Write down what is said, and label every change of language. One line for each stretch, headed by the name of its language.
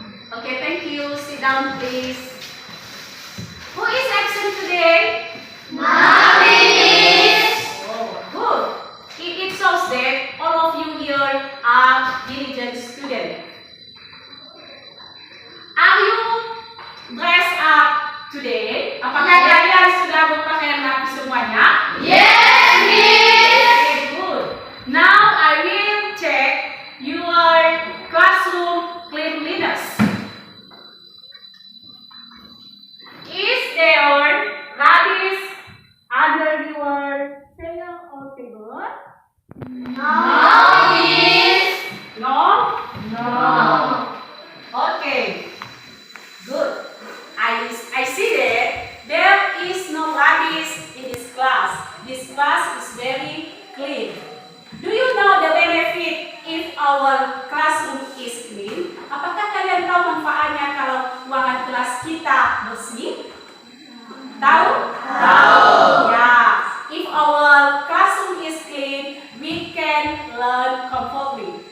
English: Okay, thank you. Sit down, please. Who is absent today? Mommy, Miss. Oh, good. It shows that all of you here are diligent students. Are you dressed up today?
Indonesian: Apakah kalian sudah berpakaian rapi semuanya?
English: Yes, Miss. Okay, good. Now I will check your classroom cleanliness. Is there rubbish under your chair or table? No, Miss. No? No. Okay. Good. I see that there is no rubbish in this class. This class is very clean. Do you know the benefit if our classroom is clean?
Indonesian: Apakah kalian tahu manfaatnya kalau ruangan kelas kita bersih? Tahu? Tahu.
English: Yeah. If our classroom is clean, we can learn comfortably.